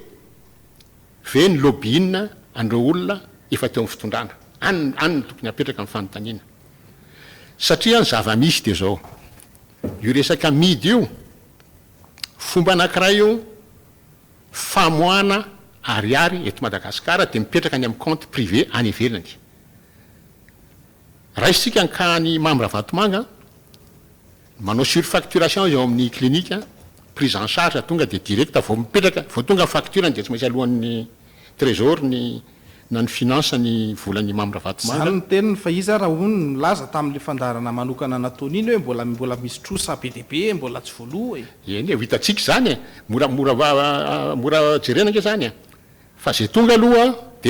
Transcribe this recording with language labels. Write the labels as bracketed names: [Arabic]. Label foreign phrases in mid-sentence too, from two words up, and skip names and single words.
[Malagasy] ve ny lobbyina andreo olona efa teo amin'ny fitondrana any tokony apetraka amin'ny fanontaniana satria ny zava-misy de zao io resaka midy io fomba anankiray io famoana ariary eto Madagasikara de mipetraka any amin'ny [French] compte privé [Malagasy] any ivelany raha isika nkany Mamra Vatomanga manao surfacturation eo amin'ny [French] clinique prise en charge [Malagasy] tonga de direct vao mipetraka vao tonga facture de tsy maintsy alohan'ny trésor na ny finance ny volan'ny Mamra Vatomanga zany ny teniny fa izy raha hono milaza tamin'le fandarana manokana nataony iny hoe mbola misy trosa be dia be mbola tsy voaloha eny ho hitatsika zany mora jerena nke zany fa zay tonga aloha de